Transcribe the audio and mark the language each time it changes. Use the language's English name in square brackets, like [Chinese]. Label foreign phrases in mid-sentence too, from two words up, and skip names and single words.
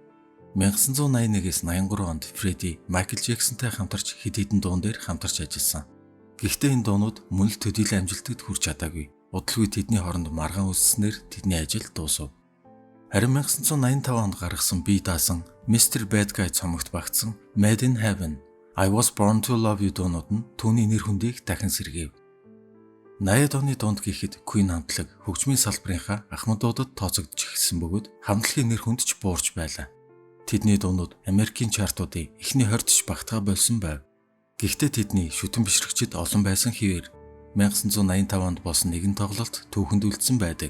[Mongolian] 1981-ээс 83 онд Фредди Майкл Джексонтэй хамтарч хэд хэдэн дуун дээр хамтарч ажилласан. Гэхдээ энэ дуунууд мөн л төдийлөн амжилтад хүрч чадаагүй. Удалгүй тэдний хооронд маргаан үүсснээр тэдний ажил дуусав. Харин 1985 онд гаргасан бие даасан Mr. Bad Guy цомогт багтсан Made in Heaven, I Was Born to Love You дуунууд нь түүний нэр хүндийг дахин сэргээв. 80-ад оны дунд гэхэд Queen хамтлаг хөгжмийн салбарынхаа ахмадуудад тооцогдож эхэлсэн бөгөөд хамтлагийн нэр хүнд ч буурч байлаа. Тэдний дуунууд Америкийн чартуудын эхний 20-т багтгаа болсон байв. Гэхдээ тэдний шүтэн бишрэгчид олон байсан хэвээр 1985 онд болсон нэгэн тоглолт түүхэнд үлдсэн байдаг.